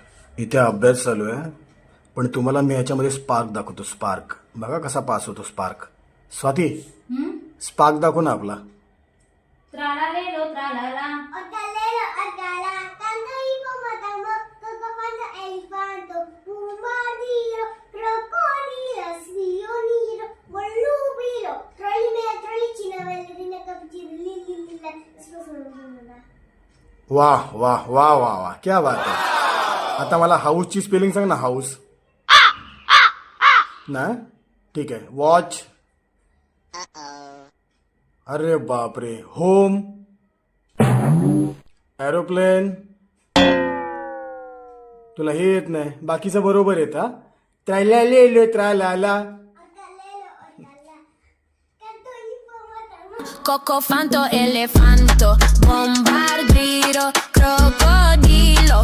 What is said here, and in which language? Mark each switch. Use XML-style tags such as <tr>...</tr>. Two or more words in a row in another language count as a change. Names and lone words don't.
<mr>इथे अभ्यास चालू आहे, पण तुम्हाला मी ह्याच्यामध्ये स्पार्क दाखवतो. स्पार्क बघा कसा पास होतो. स्पार्क. स्वाती, स्पार्क दाखव ना आपला.</mr> <it>Tralalero, tralala. Otalero, otala, canto hipopótamo, cocofanto, elefanto, bombardiro, crocodilo, spioniro, volubilo, trollimea, trollicina, ballerina, cappuccino, lillilla, sposono.</it> <mr>वाह वाह वाह वाह वाह,</mr> <hi>क्या बात</hi> <mr>आहे. आता मला हाऊसची स्पेलिंग सांग ना. हाऊस ना. ठीक आहे. वॉच. अरे बापरे. होम. एरोप्लेन. तुला हे येत नाही, बाकीचं बरोबर येत. हा. त्राला त्राला.</mr> <it>Otalero, otala, canto hipopótamo. Cocofanto, elefanto, bombardiro, crocodilo,</it>